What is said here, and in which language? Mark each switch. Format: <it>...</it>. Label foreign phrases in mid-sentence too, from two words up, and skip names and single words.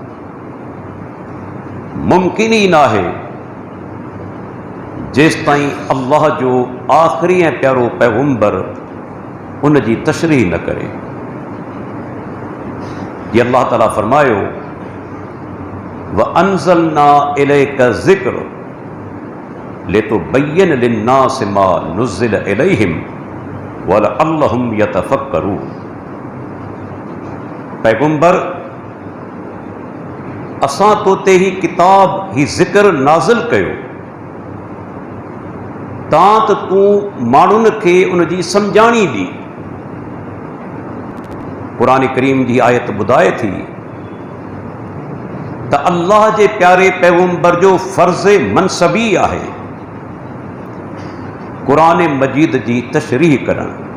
<sd>मुमकिन ई न आहे जेसिताईं अल्लाह जो आख़िरी ऐं प्यारो पैगंबर उन जी तशरीह न करे।</sd> <ar>ये अल्लाह ताला फरमायो وأنزلنا إليك الذكر لتبين للناس ما نزل إليهم ولعلهم يتفكرون.</ar> <sd>पैगंबर असां तो ते ही किताब ही ज़िक्र नाज़िल कयो तां त तूं माण्हुनि खे उन जी सम्झाणी ॾी। क़ुरान करीम जी आयत ॿुधाए थी त अल्लाह जे प्यारे पैगंबर जो फ़र्ज़ मनसबी आहे क़ुरान मजीद जी तशरीह करणु।</sd>